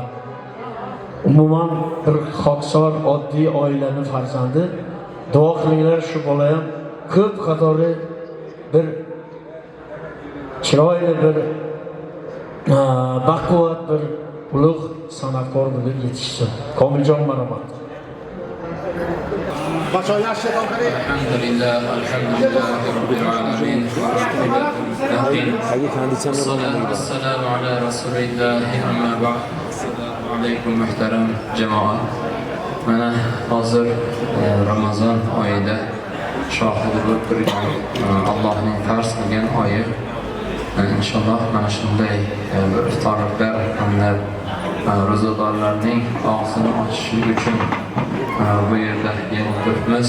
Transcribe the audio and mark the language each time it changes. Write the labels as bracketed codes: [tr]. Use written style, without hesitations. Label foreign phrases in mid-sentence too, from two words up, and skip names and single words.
[uz] Umuman bir xoksor oddiy oilaning farzandi. Duo qilinglar, shu bola ham ko'p qatori bir chiroyli, bir baquvvat, bir ulug' san'atkor bo'lib yetishsin. Komiljon marhamat. [ar] الحمد لله رب العالمين. السلام على رسول الله أما بعد. السلام عليكم [uz] muhtaram jamoat. Mana hozir Ramazon oyida shohidi bo'lib turgan Allohning farz qilgan oyi. Inshaalloh mana shunday bir iftorliklar hamda ro'zadorlarning og'zini ochishi uchun bu yerda yig'ilib turibmiz.